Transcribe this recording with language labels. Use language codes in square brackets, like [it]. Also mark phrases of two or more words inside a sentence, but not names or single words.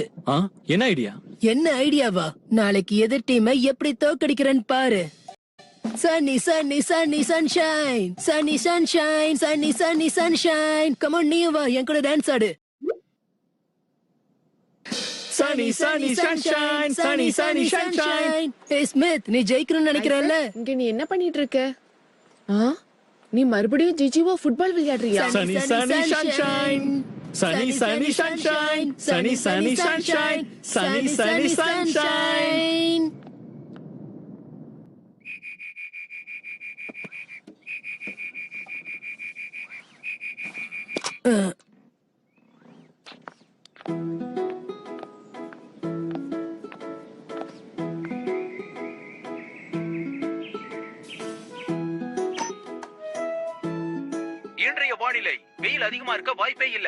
[ta] என்ன ஐடியா? என்ன ஐடியாவா? நாளைக்கு எதிர் டீமை எப்படி தோக்கடிக்கிறேன்னு பாரு. [en] Sunny, sunny, sunny, sunshine. Sunny, sunshine, sunny, sunny, sunshine. Come on, [ta] நீயும் வா, என் கூட டான்ஸ் ஆடு. [en] Sunny, sunny, sunshine, sunny, sunny, sunshine. Hey Smith, [ta] நீ ஜெயிக்கணும்னு நினைக்கிறல்ல? இங்க நீ என்ன பண்ணிட்டு இருக்க? நீ மறுபடியும் ஜிஜிவோ ஃபுட்பால் விளையாடுறியா? [en] Sunny, sunny, sunshine. Sunny, sunny, sunshine. Sunny, sunny, sunshine. Sunny, sunny, sunshine. [ta] இன்றைய வானிலை வெயில் அதிகமா இருக்க வாய்ப்பே இல்ல.